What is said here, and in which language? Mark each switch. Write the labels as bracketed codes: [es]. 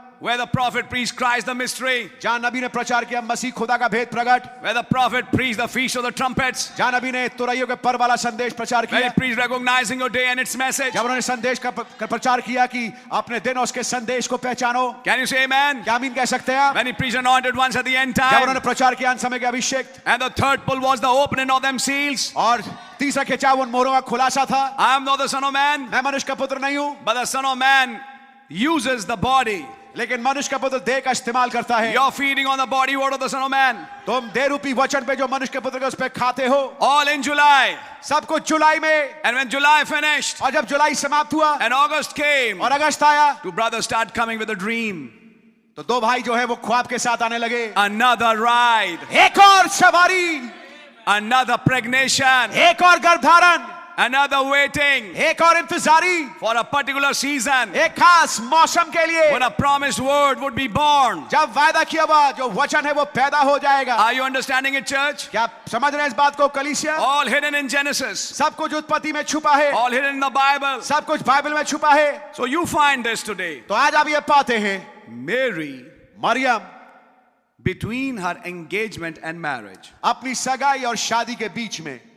[en] where the prophet preached Christ the mystery, [hi] जहाँ नबी ने प्रचार किया मसीह खुदा का भेद प्रकट, [en] where the prophet preached the feast of the trumpets, [hi] जहाँ नबी ने तुरैयों के पर्व वाला संदेश प्रचार [en] where he [hi] किया, [en] preached recognizing your day and its message. [hi] जब उन्होंने संदेश का प्रचार किया कि अपने दिन और उसके संदेश को पहचानो। [en] Can you say amen? [hi] क्या आमीन कह सकते हैं आप? [en] When he preached anointed ones at the end [hi] जब [en] time. [hi] उन्होंने प्रचार किया अंत समय के अभिषेक, [en] And the third pull was the opening of them seals. [hi] और तीसरा खिंचाव उन मोहरों का खुलासा था। [en] I am not the son of man, [hi] मैं मनुष्य का पुत्र नहीं हूँ, [en] but the son of man uses the body. [hi] लेकिन मनुष्य का पुत्र देह का इस्तेमाल करता है। [en] You're feeding on the body word of the son of man. [hi] तुम देह रूपी वचन पे जो मनुष्य के पुत्र के उस पे खाते हो। [en] All in July. [hi] सब कुछ जुलाई में, [en] And when July finished [hi] और जब जुलाई समाप्त हुआ [en] and August came, [hi] और अगस्त आया, [en] two brothers start coming with a dream. [hi] तो दो भाई जो है वो ख्वाब के साथ आने लगे। [en] Another ride, [hi] एक और सवारी, [en] another pregnation, [hi] एक और गर्भधारण, [en] another waiting [hi] एक और इंतजारी, [en] for a particular season [hi] एक खास मौसम के लिए, [en] when a promised word would be born. [hi] जब वायदा किया हुआ जो वचन है वो पैदा हो जाएगा। [en] Are you understanding it, church? [hi] क्या आप समझ रहे हैं इस बात को कलीसिया? [en] All hidden in Genesis, [hi] सब कुछ उत्पत्ति में छुपा है, [en] all hidden in the Bible. [hi] सब कुछ बाइबल में छुपा है। [en] So you find this today. [hi] तो आज आप ये पाते हैं [en] Mary, [hi] Maryam [en] between her engagement and marriage, [hi] अपनी सगाई और शादी के बीच में